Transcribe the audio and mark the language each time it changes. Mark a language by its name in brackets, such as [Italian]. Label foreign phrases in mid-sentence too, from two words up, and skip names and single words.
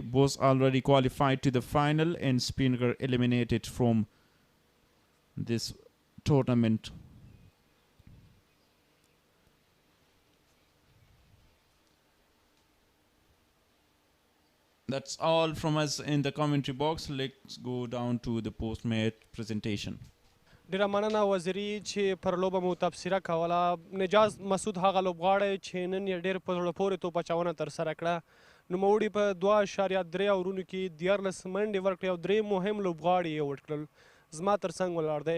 [English] Both already qualified to the final, and Speen Ghar eliminated from this tournament. That's all from us in the commentary box. Let's go down to the post-match presentation. [Pashto] ډیره مننه وزیري چې پر لوبه مو تبصره کوله. نجاز مسعود هغه لوبغاړی چې نن یې ډېر په زړه پورې توپچونه ترسره کړه. نوموړي په 2.3 اورونو کې 14 منډې ورکړې او 3 مهم لوبغاړي یې وډ کړل. زما تر څنګ ولاړ دی.